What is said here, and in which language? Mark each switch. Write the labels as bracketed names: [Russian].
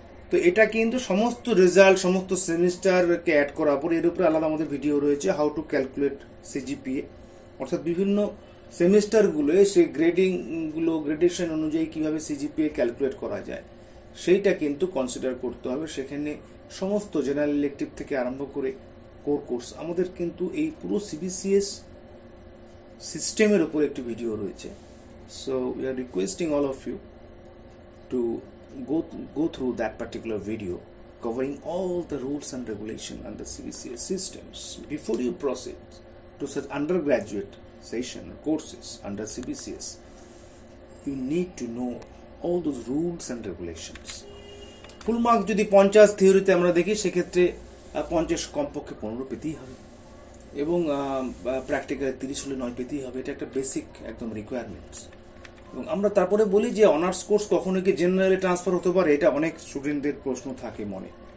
[Bangla] তো এটা কিন্তু সমস্ত রেজাল্ট, সমস্ত সেমিস্টারকে অ্যাড করার পর এর উপরে আলাদা আমাদের ভিডিও রয়েছে, [English] how to calculate CGPA, [Bangla] অর্থাৎ বিভিন্ন সেমিস্টারগুলো সেই গ্রেডেশন অনুযায়ী কিভাবে CGPA ক্যালকুলেট করা যায় সেইটা কিন্তু কনসিডার করতে হবে। সেখানে সমস্ত জেনারেল ইলেকটিভ থেকে আরম্ভ করে কোর কোর্স আমাদের কিন্তু এই পুরো CBCS সিস্টেমের উপর একটি ভিডিও রয়েছে। [English] So we are requesting all of you to go through that particular video covering all the rules and regulation under CBCS systems. Before you proceed to such undergraduate session courses under CBCS, you need to know all those rules and regulations. [Bangla] Full mark যদি 50 থিওরিতে আমরা দেখি, সেক্ষেত্রে 50 কমপক্ষে 15 পেতেই হবে, এবং প্র্যাকটিক্যালে 30 হলে 9 পেতেই হবে। এটা একটা বেসিক একদম রিকোয়ারমেন্টস। এবং আমরা তারপরে বলি যে অনার্স কোর্স কখনো কি জেনারেলে ট্রান্সফার হতে পারে, এটা অনেক স্টুডেন্টদের প্রশ্ন থাকে মনে।